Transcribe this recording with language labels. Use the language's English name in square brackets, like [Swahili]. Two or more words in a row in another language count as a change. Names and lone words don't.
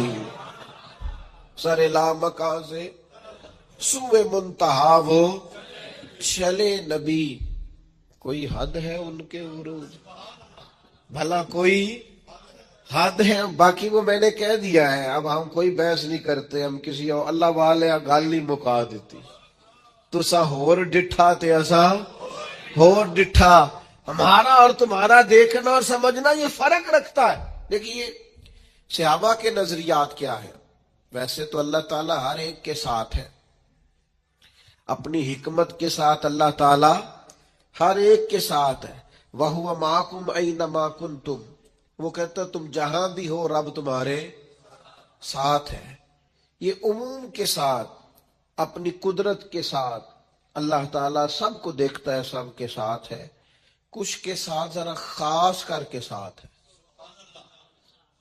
[Urdu] سر لامکاں سے سوئے منتہا وہ چلے نبی، کوئی حد ہے ان کے عروج؟ بھلا کوئی حد ہے؟ باقی وہ میں نے کہہ دیا ہے، اب ہم کوئی بحث نہیں کرتے. ہم کسی اور اللہ والے گل نہیں مکا دیتی. [Punjabi] تسا ہور ڈٹھا تے اسا ہور ڈٹھا. [Urdu] ہمارا اور تمہارا دیکھنا اور سمجھنا یہ فرق رکھتا ہے. دیکھیے صحابہ کے نظریات کیا ہے. ویسے تو اللہ تعالیٰ ہر ایک کے ساتھ ہے، اپنی حکمت کے ساتھ اللہ تعالیٰ ہر ایک کے ساتھ ہے. [Arabic] وَهُوَ مَعَكُمْ أَيْنَمَا كُنْتُمْ، [Urdu] وہ کہتا تم جہاں بھی ہو رب تمہارے ساتھ ہے. یہ عموم کے ساتھ، اپنی قدرت کے ساتھ اللہ تعالیٰ سب کو دیکھتا ہے، سب کے ساتھ ہے. کچھ کے ساتھ ذرا خاص کر کے ساتھ ہے.